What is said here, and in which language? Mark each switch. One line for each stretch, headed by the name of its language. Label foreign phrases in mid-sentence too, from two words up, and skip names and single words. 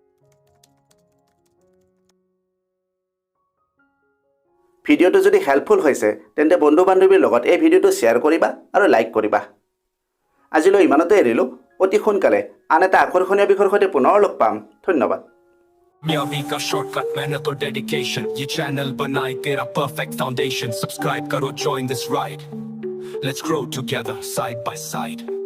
Assamese: ভিডিঅ'টো যদি হেল্পফুল হৈছে তেন্তে বন্ধু বান্ধৱীৰ লগত এই ভিডিঅ'টো শ্বেয়াৰ কৰিবা আৰু লাইক কৰিবা। আজিলৈ ইমানতে এৰিলোঁ, অতি সোনকালে আন এটা আকৰ্ষণীয় বিষয়ৰ সৈতে পুনৰ লগ পাম। ধন্যবাদ।
Hindi: मियावी का शॉर्टकट मेहनत और डेडिकेशन, ये चैनल बनाए तेरा परफेक्ट फाउंडेशन। सब्सक्राइब करो,
English: join this ride, let's grow together side by side.